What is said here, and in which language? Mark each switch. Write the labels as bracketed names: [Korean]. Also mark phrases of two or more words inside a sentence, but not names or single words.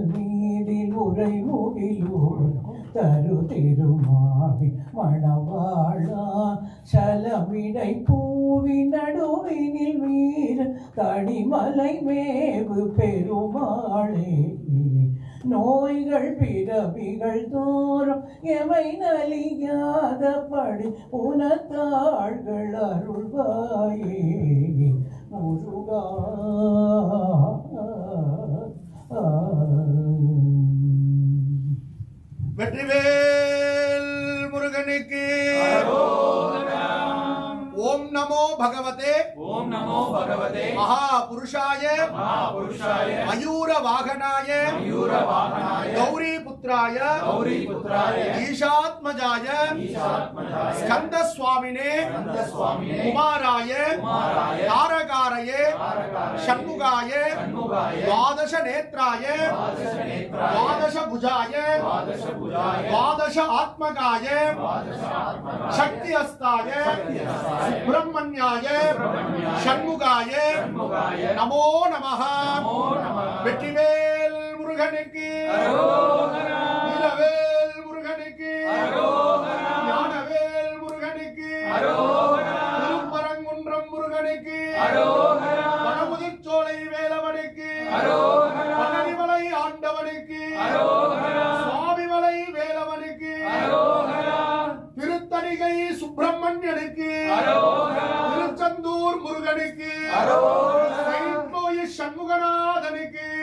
[Tamil] மீதில் உரை முகிலூர் தரு திருமாவி மணவாழா சலமிடை பூவி நடுவினில் வீர தடிமலை மேவு பெருமாளே நோய்கள் பிறவிகள் தோறும் எமை நலியாதபடி உனத்தாள்கள் அருள்வாயே முருகா வெற்றிவேல் முருகனுக்கு [Sanskrit] ॐ नमो भगवते महापुरुषाय मयूर वाहनाय गौरी पुत्राय ईशात्मजाय स्कंद स्वामिने कुमाराय तारकाराय षण्मुखाय द्वादश नेत्राय द्वादश भुजाय द्वादश आत्मकाय शक्ति हस्ताय सुब्रह्मण्याय षण्मुखाय नमो नमः [Tamil] வெற்றிவேல் முருகனுக்கு வீரவேல் முருகனுக்கு ஞானவேல் முருகனுக்கு திருப்பரங்குன்றம் முருகனுக்கு வனமுதிர்ச்சோலை வேலவனுக்கு பழனிமலை ஆண்டவனுக்கு சுவாமிமலை வேலவனுக்கு திருத்தணிகை சுப்பிரமணியனுக்கு திருச்செந்தூர் முருகனுக்கு சண்முகநாதனுக்கு